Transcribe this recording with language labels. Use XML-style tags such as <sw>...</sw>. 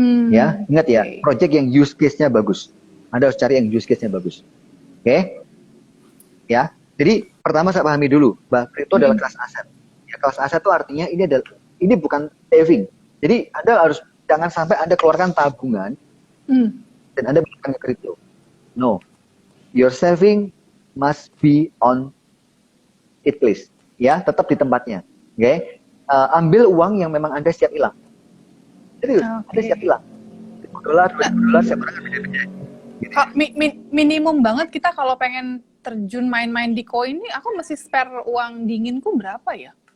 <id>Ya, ingat ya, project yang use case-nya bagus. Anda harus cari yang use case-nya bagus. Oke? Ya. Jadi pertama saya pahami dulu bahwa kripto adalah kelas aset. Ya, kelas aset itu artinya ini bukan saving. Jadi Anda harus jangan sampai Anda keluarkan tabungan dan Anda berikan ke kripto.</id> <en>No. Your saving must be on it please.</en> <id>Ya, tetap di tempatnya. Oke? Ambil uang yang memang Anda siap hilang. Serius, Anda siap hilang. $1, siap orang beda-beda. Minimum banget kita kalau pengen terjun main-main di koin ini, aku mesti spare uang dinginku berapa ya?</id>